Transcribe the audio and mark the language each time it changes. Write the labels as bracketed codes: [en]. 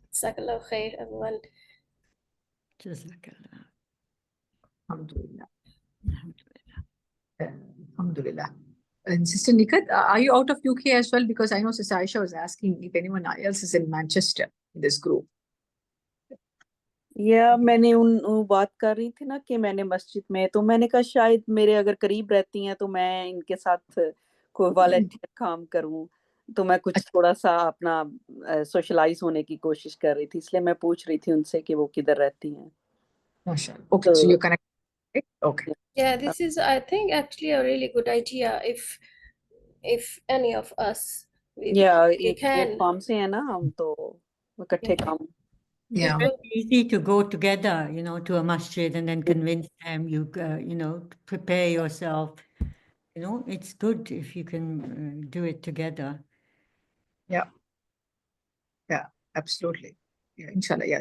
[en] Jazakallah khair, everyone. Jazakallah. Alhamdulillah. Alhamdulillah. Alhamdulillah. And Sister Nikat, are you out of UK as well? Because I know Sister Aisha was asking if anyone else is in Manchester in this group. [hi] या मैंने वो बात कर रही थी ना कि मैंने मस्जिद में, तो मैंने कहा शायद मेरे अगर करीब रहती हैं तो मैं इनके साथ कोई वॉलंटियर काम करूं, तो मैं कुछ थोड़ा सा अपना सोशलाइज होने की कोशिश कर रही थी, इसलिए मैं पूछ रही थी उनसे कि वो किधर रहती हैं. [en] Mashallah. Okay, so you're connected. Right? Okay. Yeah, this is, I think, actually a really good idea if any of us we [hi] एक [en] can. [hi] प्लेटफॉर्म से है ना हम, तो इकट्ठे काम. [en] Yeah. It's very easy to go together, you know, to a masjid and then convince them, you know, prepare yourself. You know, it's good if you can do it together. Yeah. Yeah, absolutely. Yeah, inshallah. Yeah.